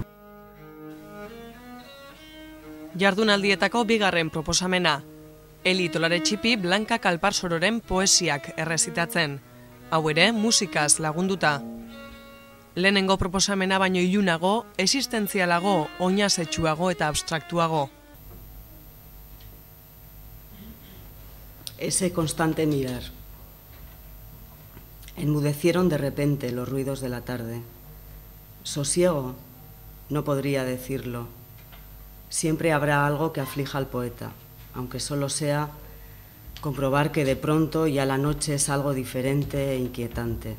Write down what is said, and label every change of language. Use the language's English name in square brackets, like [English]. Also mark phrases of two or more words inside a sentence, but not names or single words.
[Basque] Jardunaldietako bigarren proposamena. Eli Tolaretxipi Blanka Kalparsororen poesiak errezitatzen. Hau ere, musikaz lagunduta. Lehenengo proposamena baino ilunago, existentzialago, oinazetsuago eta abstraktuago. [Spanish] Ese constante mirar. Enmudecieron de repente los ruidos de la tarde. Sosiego, no podría decirlo. Siempre habrá algo que aflija al poeta, aunque solo sea comprobar que de pronto ya la noche es algo diferente e inquietante.